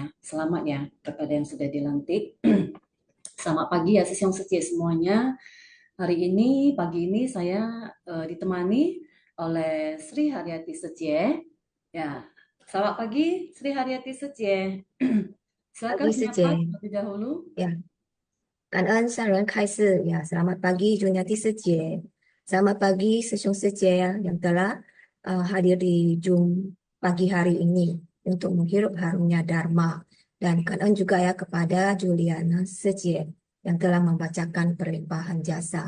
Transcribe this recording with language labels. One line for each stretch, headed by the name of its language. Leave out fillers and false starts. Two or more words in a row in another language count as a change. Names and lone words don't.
Indonesian: Selamat ya kepada yang sudah dilantik. Selamat pagi ya Susyong Suci semuanya. Hari ini, pagi ini saya ditemani oleh Sri Haryati Secie. Ya, selamat pagi Sri Haryati Secie. Silakan menyapa terlebih dahulu. Ya,
Chinese: 感恩上人开示 ya.
Indonesian: Selamat pagi Juniati Secie. Selamat pagi Sesung Secie yang telah hadir di Zoom pagi hari ini untuk menghirup harumnya Dharma. Dan kangen juga ya kepada Juliana Sejie yang telah membacakan perlimpahan jasa.